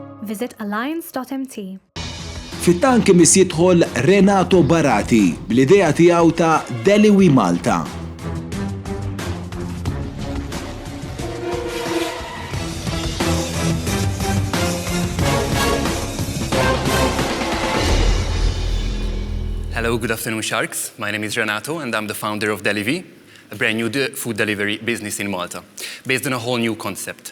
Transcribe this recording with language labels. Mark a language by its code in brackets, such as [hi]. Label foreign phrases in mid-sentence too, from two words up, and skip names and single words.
[en] visit alliance.mt. [mt] Fit-tank imiss jidħol Renato Barati bl-idea tiegħu ta' Deliwee Malta. [en] Hello, good afternoon, Sharks. My name is Renato, and I'm the founder of Deliwee, a brand new food delivery business in Malta, based on a whole new concept.